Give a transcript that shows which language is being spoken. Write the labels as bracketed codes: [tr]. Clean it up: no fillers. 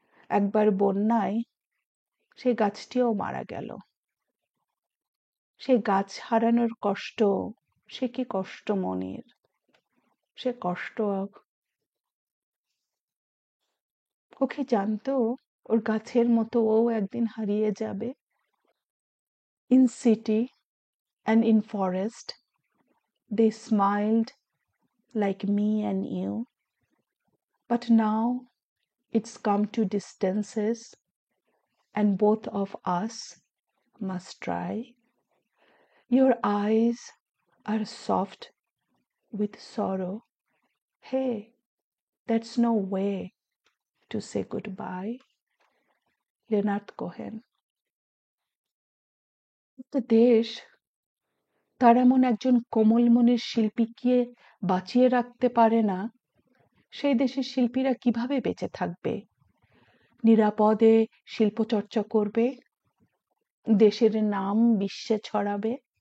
[bn] একবার বন্যায় সেই গাছটিও মারা গেল। সেই গাছ হারানোর কষ্ট, সে কি কষ্ট মনির! সে কষ্ট ও কি জানতো ওর গাছের মতো ও একদিন হারিয়ে যাবে? [en] In city and in forest, they smiled like me and you. But now it's come to distances, and both of us must try. Your eyes are soft with sorrow. Hey, that's no way to say goodbye. Leonard Cohen. [bn] তো দেশ তার এমন একজন কোমল মনের শিল্পীকে বাঁচিয়ে রাখতে পারে না, সেই দেশের শিল্পীরা কিভাবে বেঁচে থাকবে? নিরাপদে শিল্পচর্চা করবে, দেশের নাম বিশ্বে ছড়াবে।